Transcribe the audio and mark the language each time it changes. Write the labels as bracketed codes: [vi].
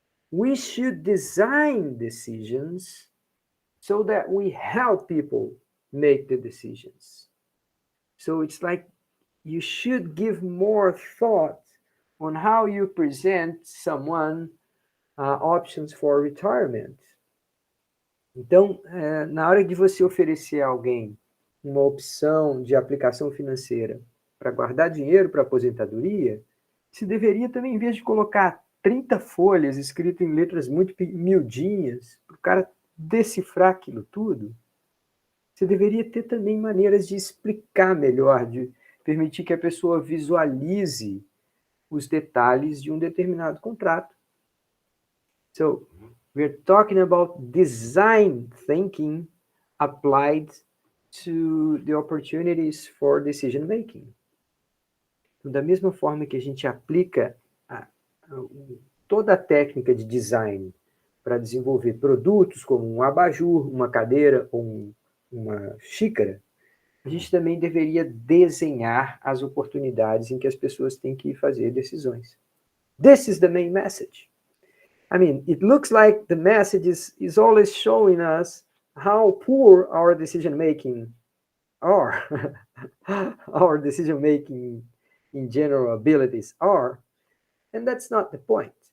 [en] We should design decisions so that we help people make the decisions. So it's like you should give more thought on how you present someone options for retirement. [pt] Então, na hora de você oferecer a alguém uma opção de aplicação financeira para guardar dinheiro para aposentadoria, se deveria também, em vez de colocar 30 folhas escritas em letras muito miudinhas, para o cara decifrar aquilo tudo, você deveria ter também maneiras de explicar melhor, de permitir que a pessoa visualize os detalhes de um determinado contrato. [en] So, we're talking about design thinking applied to the opportunities for decision making. [pt] Então, da mesma forma que a gente aplica toda a técnica de design para desenvolver produtos como um abajur, uma cadeira ou uma xícara, a gente também deveria desenhar as oportunidades em que as pessoas têm que fazer decisões. [en] This is the main message. I mean, it looks like the message is always showing us how poor our decision-making are, our decision-making in general abilities are, and that's not the point.